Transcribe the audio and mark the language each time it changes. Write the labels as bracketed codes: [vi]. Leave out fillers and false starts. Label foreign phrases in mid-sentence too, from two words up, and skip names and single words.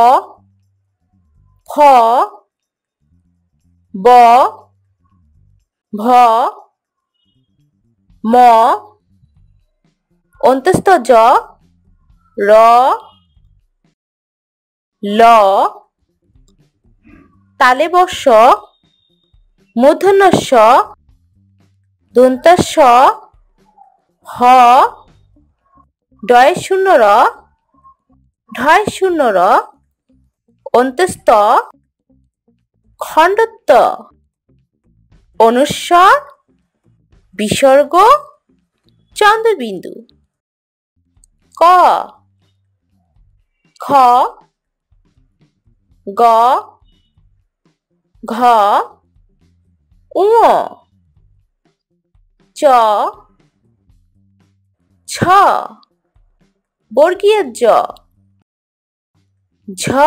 [bn] ফ, ব, ভ, ম, অন্তস্থ জ, র, ল, তালে বর্ষ, মূর্ধন্য ষ, দন্তাস, হ, ডয় শূন্য র, ঢয় শূন্য র, অন্তস্থ, খণ্ডত্ব, অনুস্বার, বিসর্গ, চন্দ্রবিন্দু। ক, খ, গ, ঘ, ঙ, চ, ছ, বর্গীয় জ, ঝ,